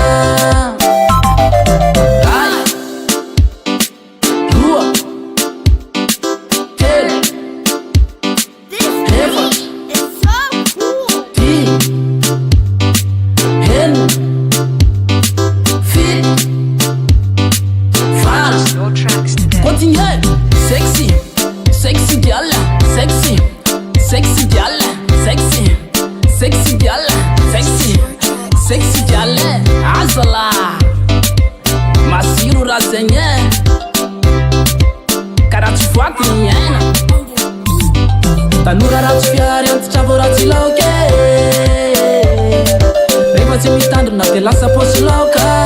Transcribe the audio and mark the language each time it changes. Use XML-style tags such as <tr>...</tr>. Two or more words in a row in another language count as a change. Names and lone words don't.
<mg>Ray roa telo efatra dimy enina fito valo.</mg> <en>Continue. Sexy sexy girl, sexy sexy girl, sexy sexy girl, sexy sexy girl.</en> <mg>Azala masiro raha zegny e, karaha tsy voaty ny aina. Tanora ratsy fiary antitra voaratsy laoka. Rehefa tsy mitandrina dia lasa paosy laoka.</mg>